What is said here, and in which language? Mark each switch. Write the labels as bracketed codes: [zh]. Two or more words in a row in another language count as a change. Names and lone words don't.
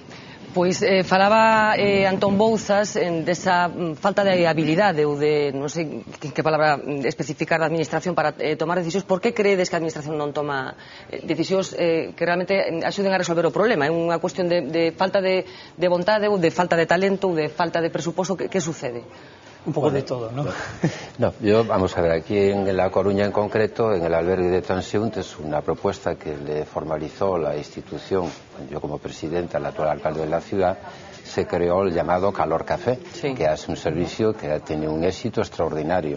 [gl] Pois falaba Antón Bouzas desa falta de habilidade ou de, non sei que palabra especificar, da administración para tomar decisións. Por que credes que a administración non toma decisións que realmente axuden a resolver o problema? É unha cuestión de falta de vontade ou de falta de talento ou de falta de presuposto? Que sucede? [es] un poco de todo, ¿no? No, yo, vamos a ver, aquí en La Coruña en concreto, en el albergue de transeúntes, una propuesta que le formalizó la institución, yo como presidente, al actual alcalde de la ciudad, se creó el llamado Calor Café, que es un servicio que tiene un éxito extraordinario.